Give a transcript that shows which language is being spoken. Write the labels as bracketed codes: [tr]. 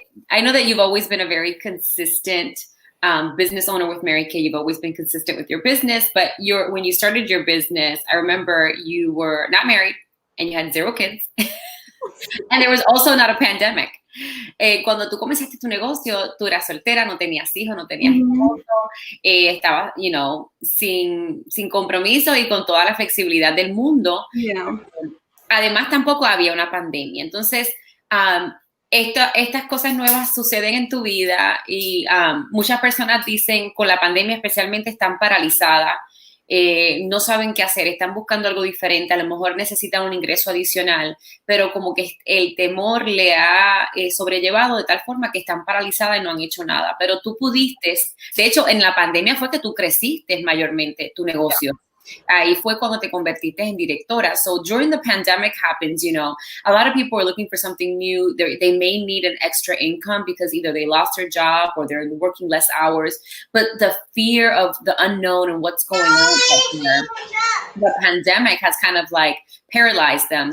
[en] I know that you've always been a very consistent business owner with Mary Kay. You've always been consistent with your business, but when you started your business, I remember you were not married and you had 0 kids. And there was also not a pandemic. [es] Cuando tú comenzaste tu negocio, tú eras soltera, no tenías hijos, no tenías esposo, estabas, sin compromiso y con toda la flexibilidad del mundo. [en] Yeah. [es] Además, tampoco había una pandemia. Entonces, estas cosas nuevas suceden en tu vida y muchas personas dicen con la pandemia especialmente están paralizadas, no saben qué hacer, están buscando algo diferente, a lo mejor necesitan un ingreso adicional, pero como que el temor le ha sobrellevado de tal forma que están paralizadas y no han hecho nada. Pero tú pudiste, de hecho, en la pandemia fue que tú creciste mayormente tu negocio. Ahí fue cuando te convertiste en directora. [en] So during the pandemic happens, a lot of people are looking for something new. They may need an extra income because either they lost their job or they're working less hours. But the fear of the unknown and what's going on, the pandemic has kind of like paralyzed them.